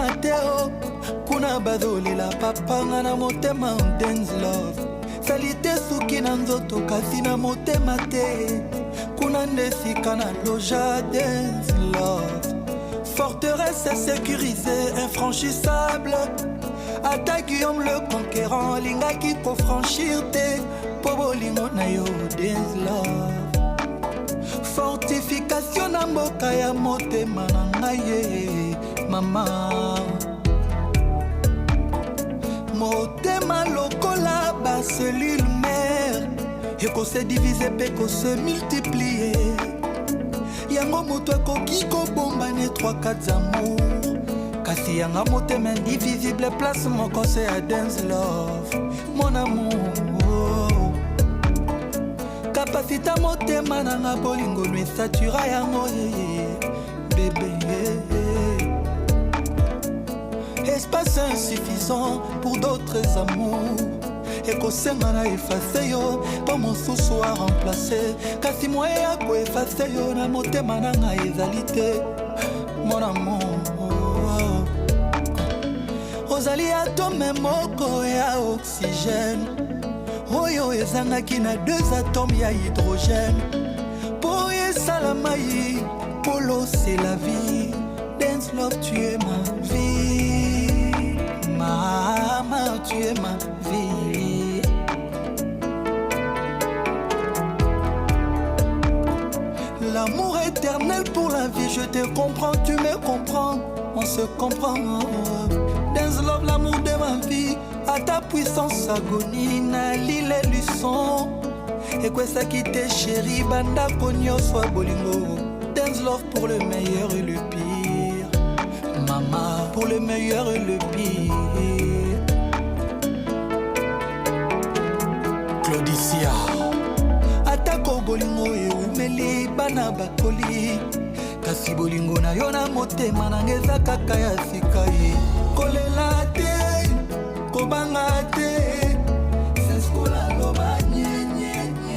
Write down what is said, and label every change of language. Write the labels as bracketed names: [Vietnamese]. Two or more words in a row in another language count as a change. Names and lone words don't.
[Lingala] te o kuna bazolela papanga na motema [English] dance love [Lingala] salite suki na nzoto kasi na motema te kuna ndesika na loja [English] dance love [French] forteresse sécurisée infranchissable [Lingala] ata Guillaume le conquérant lingaki kofranchir te po bolingo na yo [English] dance love [Lingala] fortification na mboka ya motema na ngai mama motema lokola ba [French] cellule mère [Lingala] eko [French] se diviser [Lingala] pe ko [French] se multiplier [Lingala] yango moto akoki kobomba ne 3-4 amour kasi yanga motema indivisible place moko se a [English] dance love [French] mon amour [Lingala] kapasita motema nanga bolingo no esatura yango [French] bébé espace insuffisant pour d'autres amours [Lingala] ekosenga na efase yo po mosusu a remplace kasi moye ya koefase yo na motema nanga ezali te [French] mon amour [Lingala] ozali atome moko ya oxygène oyo ezangaki na 2 atomes ya hydrogène po esala mai polo [French] c'est la vie [English] dance love [French] tu es ma vie mama tu es ma vie. L'amour éternel pour la vie, je te comprends, tu me comprends, on se comprend. [English] Dance love, [French] l'amour de ma vie, à ta puissance agonie, na l'île et luçon. Et quoi ça qui t'est chéri, [Lingala] banda konyo [French] soit bolingo. [English] Dance love [French] pour le meilleur et le pire. Maman, pour le meilleur et le pire. Claudicia. [Lingala] Atako bolingo e umeli bana bakoli kasi bolingo na yo na motema na ngeza kaka ya sika ye kolela te kobanga te seskola loba nye